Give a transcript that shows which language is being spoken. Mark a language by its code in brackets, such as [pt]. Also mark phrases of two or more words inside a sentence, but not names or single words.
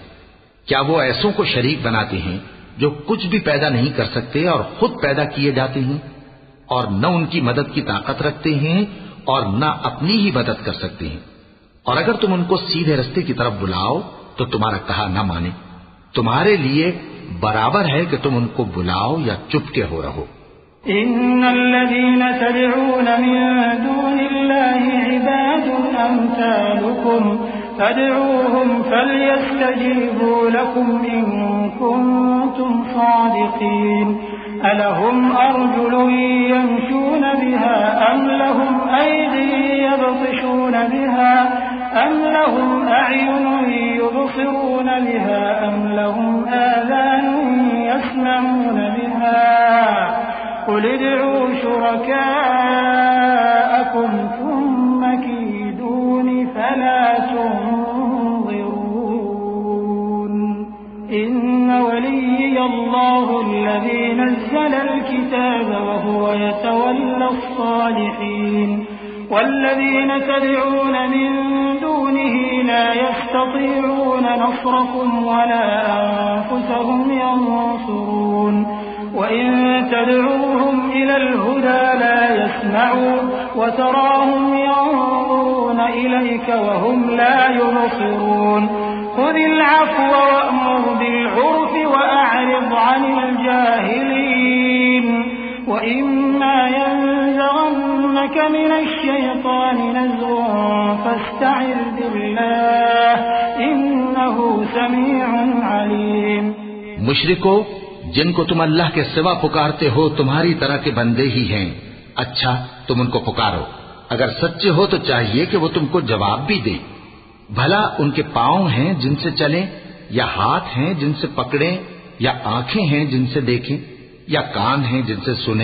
[ur] کیا وہ ایسوں کو شریک بناتے ہیں جو کچھ بھی پیدا نہیں کر سکتے اور خود پیدا کیے جاتے ہیں اور نہ ان کی مدد کی طاقت رکھتے ہیں اور نہ اپنی ہی مدد کر سکتے ہیں. اور اگر تم ان کو سیدھے راستے کی طرف بلاؤ تو تمہارا کہا نہ مانے. تمہارے لیے برابر ہے کہ تم ان کو بلاؤ یا چپکے ہو رہو. [ar] إن الذين تدعون من دون الله عباد أمثالكم فادعوهم فليستجيبوا لكم إن كنتم صادقين ألهم أرجل يمشون بها أم لهم أيد يبطشون بها أم لهم أعين يبصرون بها أم لهم آذان يسمعون بها قل ادعوا شركاءكم ثم كيدون فلا تنظرون إن وليي الله الذي نزل الكتاب وهو يتولى الصالحين والذين تدعون من دونه لا يستطيعون نصركم ولا أنفسهم ينصرون وإن تدعوهم إلى الهدى لا يسمعون وتراهم ينظرون إليك وهم لا يبصرون خذ العفو وأمر بالعرف وأعرض عن الجاهلين وإما ينزغنك من الشيطان نزغ فاستعذ بالله إنه سميع عليم. [ur] مشرکو, جن کو تم اللہ کے سوا پکارتے ہو تمہاری طرح کے بندے ہی ہیں. اچھا، تم ان کو پکارو. اگر سچے ہو تو چاہیے کہ وہ تم کو جواب بھی دے. بھلا ان کے پاؤں ہیں جن سے چلیں، یا ہاتھ ہیں جن سے پکڑیں، یا آنکھیں ہیں جن سے دیکھیں، یا کان ہیں جن سے سنے.